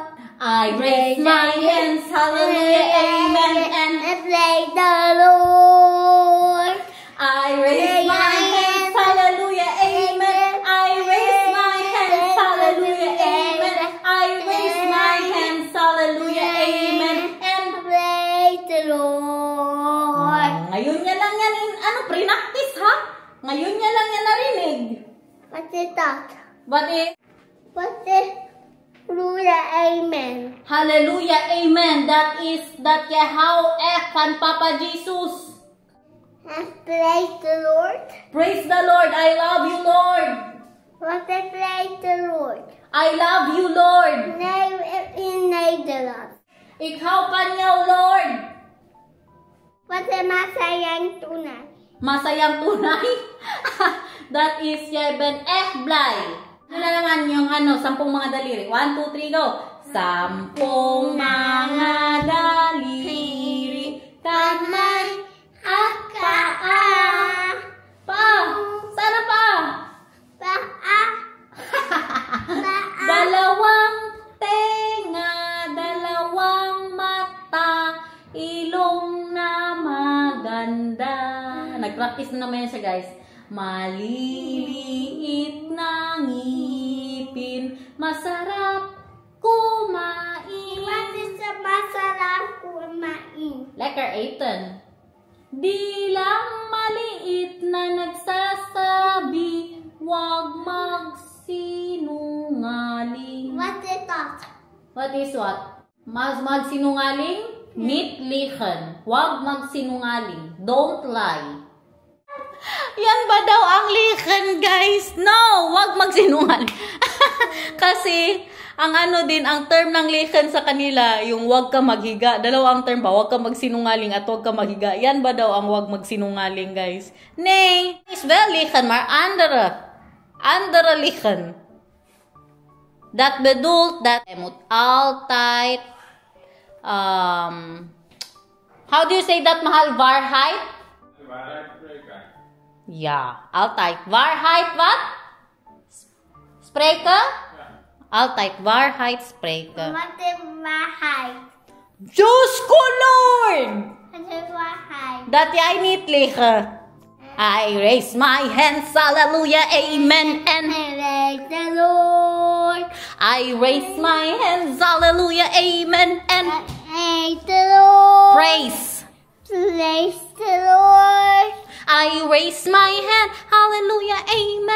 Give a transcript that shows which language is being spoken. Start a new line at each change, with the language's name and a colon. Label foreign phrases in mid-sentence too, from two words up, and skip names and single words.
English: I raise my hands, hallelujah, amen, and praise the Lord. I raise my hands, hallelujah, amen. I raise my hands, hallelujah, amen. I raise my hands, hallelujah, amen. And Praise the Lord.
Filipino: ngayon niya lang yan, pre-practice ha? Ngayon niya lang yan narinig.
English: What is that? But What is Hallelujah, amen. hallelujah, amen. That is, that Yahweh kan Papa Jesus. And praise the Lord. Praise the Lord. I love you, Lord. What is praise the Lord? I love you, Lord. Name in Nederlands.
Filipino: Ikaw kanyaw, Lord.
Dutch: Wat is
Filipino: masayang tunay? Masayang tunay.
English: That is,
Dutch: jij bent echt blij.
Filipino: Ano na naman yung 10 mga daliri. 1, 2, 3, go. 10 mga daliri. Kanay akaan. Pa. Sana pa. Dalawang tenga, dalawang mata, ilong na maganda. Nag-practice na naman yan siya, guys. Maliliit na ngipin, masarap kumain.
Dutch: Wat is the
Filipino: masarap kumain?
Dutch: Lekker eten.
Filipino: Di lang maliit na nagsasabi, huwag magsinungaling.
Dutch: Wat is dat?
English: What is what?
Filipino: Magsinungaling?
Dutch: Niet liegen.
Filipino: Huwag magsinungaling.
English: Don't lie.
Filipino: Yan ba daw ang liegen, guys? No! Huwag magsinungaling. Kasi, ang ang term ng liegen sa kanila, yung huwag ka maghiga. Dalawang term ba? Huwag ka magsinungaling at huwag ka maghiga. Yan ba daw ang huwag magsinungaling, guys?
Dutch: Nee, is wel liegen, maar andere liegen. Dat bedoelt dat je moet altijd,
English: how do you say dat, mahal? Waarheid?
Dutch: Waarheid spreken. Ja, altijd. Waarheid wat? Spreken? Ja. Altijd waarheid spreken. Wat is waarheid?
Filipino: Diyos ko, Lord!
Dutch: Wat is waarheid? Dat jij niet liegen.
English: I raise my hands, hallelujah, amen, and Praise the Lord. I raise my hands, hallelujah, amen, and Praise the Lord. praise. Praise the Lord. I raise my hand, hallelujah, amen.